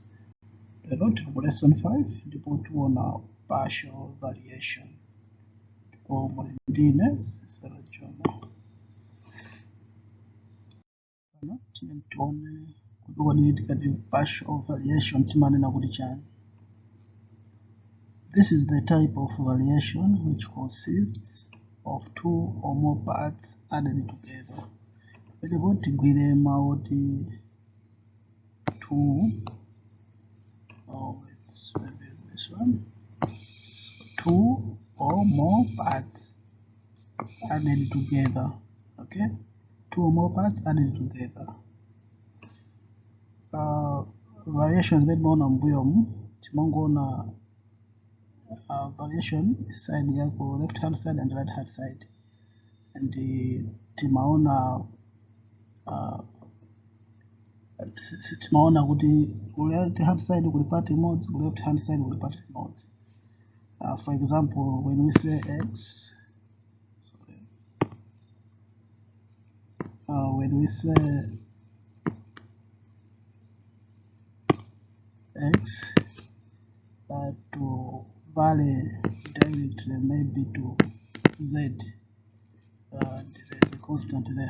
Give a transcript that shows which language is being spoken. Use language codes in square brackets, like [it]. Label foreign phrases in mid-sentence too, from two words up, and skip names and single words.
[ny] Lero tili mu lesson 5 ndipo tiona [en] partial variation. [ny] Ndipo muli ndine Sisera Jona. Pano tione kuti kodi tikati [en] partial variation [ny] timanena kuti chani. [en] This is the type of variation which consists of two or more parts added together. [ny] Ndipo tigwire mawu ti two, [en] let's review this one. Two or more parts added together. Okay, two or more parts added together. Variations made on [ny] mbuyomu timangoona variation side yako [en] left hand side and right hand side, [ny] and timaona timaona kuti ku [en] right hand side [ny] kuli part imodzi, ku [en] left hand side [ny] kuli part imodzi. [en] For example, when we say x, when we say x to vary directly maybe to z, and there's a constant there.